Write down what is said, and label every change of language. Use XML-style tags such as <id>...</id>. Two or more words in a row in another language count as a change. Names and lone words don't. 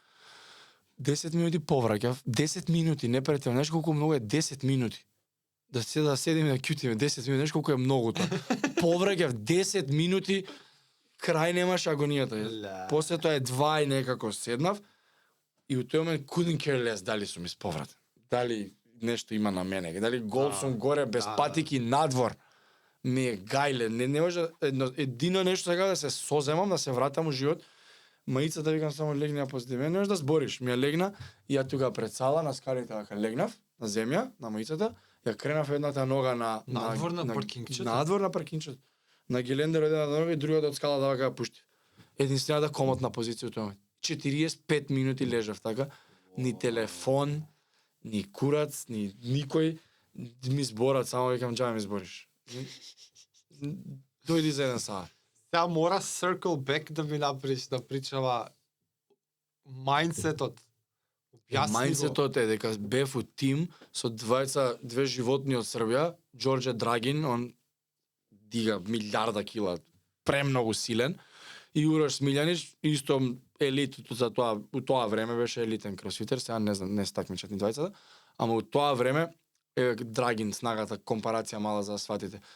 <mk>10 минути повраќав. 10 минути, не претел. Знаеш колку многу е 10 минути? Да седим и да кјутиме 10 минути, знаеш колку е многу тоа. Повраќав 10 минути, крај немаш агонијата. После тоа е 2 и некако седнав и у тој момент</mk> <en>couldn't care less</en> <mk>дали сум исповратен. Дали нешто има на мене, дали гол сум горе без патики надвор. Ми е гајле, не може едино нешто сега да се соземам, да се вратам у живот. Маицата викам само легни ја позади мене, не можеш да збориш. Ми ја легна и ја тука пред сала на скалите вака легнав на земја, на маицата, ја кренав едната нога надвор на паркингчето. Надвор на паркингчето. На гелендер едната нога и другата од скалата вака ја пушти. Единствената комотна позиција тоа момент. 45 минути лежав така, ни телефон, ни курац, ни никој ми зборат, само викам џабе ми збориш. Дојди за еден саат. Сега мора</mk> <en>circle back</en> <mk>да ми направиш, да причава мајндсетот. Објасни го. Мајндсетот е дека бев у тим со две животни од Србија, Ѓорđe Драгин, он дига милиарда кила, премногу силен, и Урош Смилјанич, исто елит за тоа, у тоа време беше елитен кросфитер, сега не знам, не се такмичат ни двајцата, ама у тоа време Драгин снагата, компарација мала за да сватите.</mk>